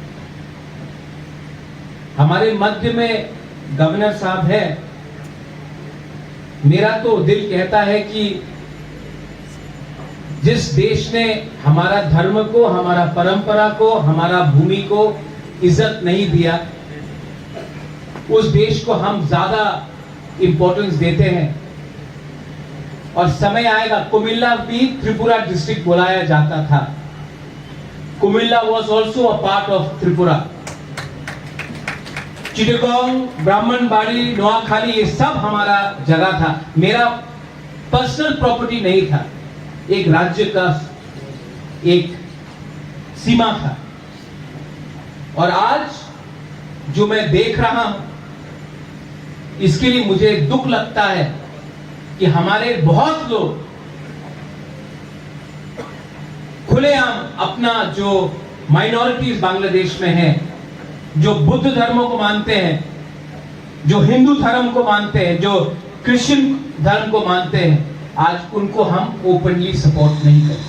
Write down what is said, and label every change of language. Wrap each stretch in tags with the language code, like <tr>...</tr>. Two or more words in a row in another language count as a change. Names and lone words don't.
<hi>हमारे मध्य में गवर्नर साहब है, मेरा तो दिल कहता है कि जिस देश ने हमारा धर्म को, हमारा परंपरा को, हमारा भूमि को इज्जत नहीं दिया, उस देश को हम ज्यादा इंपॉर्टेंस देते हैं। और समय आएगा, कुमिल्ला भी त्रिपुरा डिस्ट्रिक्ट बुलाया जाता था।</hi> <en>Comilla was also a part of Tripura.</en> <hi>चिटगोंग, ब्राह्मणबाड़ी, नोआखाली, ये सब हमारा जगह था। मेरा</hi> <en>personal property</en> <hi>नहीं था, एक राज्य का एक सीमा था। और आज जो मैं देख रहा हूं, इसके लिए मुझे दुख लगता है कि हमारे बहुत लोग खुलेआम अपना जो माइनॉरिटीज बांग्लादेश में है, जो बुद्ध धर्म को मानते हैं, जो हिंदू धर्म को मानते हैं, जो क्रिश्चियन धर्म को मानते हैं, आज उनको हम</hi> <en>openly support</en> <hi>नहीं करते।</hi>